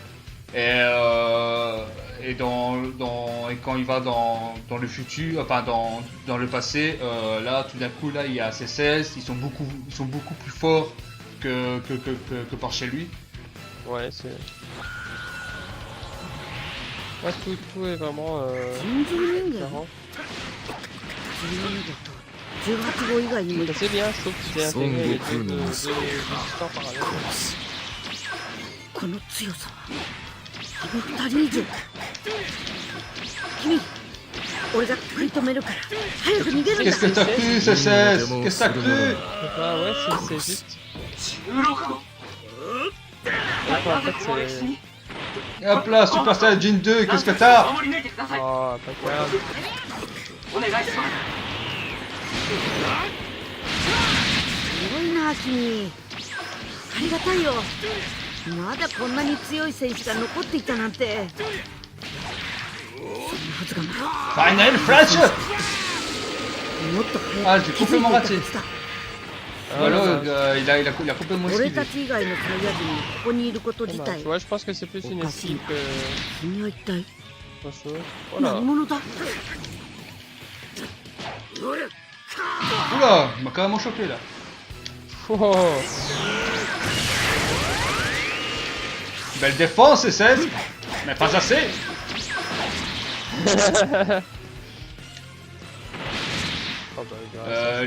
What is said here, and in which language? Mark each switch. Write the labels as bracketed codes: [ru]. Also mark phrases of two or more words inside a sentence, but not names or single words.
[fr] Et quand il va dans le futur, enfin dans le passé, là tout d'un coup là il y a C16, ils sont beaucoup plus forts que par chez lui. Ouais, c'est... Ouais, tout est vraiment [ja] 人造人間 [fr] différent. [ja] 18号以外にも [fr] Ça, c'est bien, je trouve qu'ils aient intégré les deux histoires parallèles. [ja] この強さはあの2人以上君俺が食い止めるから早く逃げるんだ [fr] Qu'est-ce que t'as cru, C16? Qu'est-ce que t'as cru? Ah ouais, c'est juste... En fait, c'est... Et hop là, Super Saiyajin 2, qu'est-ce que t'as? Oh, pas grave. [ja] すごいな君ありがたいよまだこんなに強い戦士が残っていたなんてそんなはずがない Final Friendship! もっと [fr] Ah, [ja] 早く [fr] j'ai [ja] 気づいてい [fr] complètement [ja] たは [fr] raté. [ja] ずだ [fr] Ah, Alors, bah, il a complètement [ja] 俺 [fr] esquivé. [ja] たち以外のサイヤ人がここにいること自 [fr] bah, [ja] 体 [fr] tu vois, je pense que c'est plus une esquive que [ja] 君は一体 [fr] autre chose. Voilà. [ja] 何者だ [fr] Oula, il m'a carrément choqué là. Oh, Belle défense, C16, mais pas assez. oh bah, grave,